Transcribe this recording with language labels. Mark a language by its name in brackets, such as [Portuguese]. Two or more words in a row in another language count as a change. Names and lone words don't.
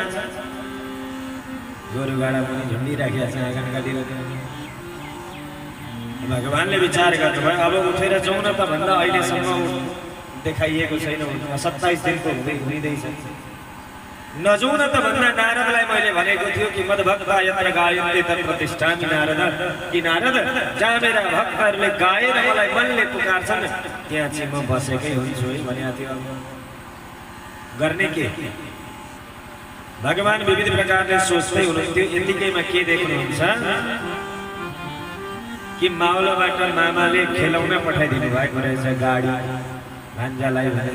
[Nepali] गोरुगाडा पनि झुन्डिराखेका छ आँगनका तिर। भगवानले विचार गर्नुभयो अब उठेर जाउँ न त भन्दा अहिलेसम्म देखाइएको छैन। 27 दिनको हुँदैछ नजाउँ न त भन्दा नारदलाई मैले भनेको थियो कि [Sanskrit] मद्भक्ता यत्र गायन्ते तत्र प्रतिष्ठामि नारद, [Nepali] कि नारद जहाँ मेरा भक्तहरूले गाएर मलाई मनले पुकार्छन् त्यहाँ चाहिँ म बसेकै हुन्छु है भनेको थियो। गर्ने के? भगवान विविध प्रकारले सोच्दै हुनुहुन्थ्यो। यतिकैमा के देख्नुहुन्छ कि मावलाबाट मामाले खेलाउन पठाइदिनु भएको रहेछ गाडी भान्जालाई भनेर।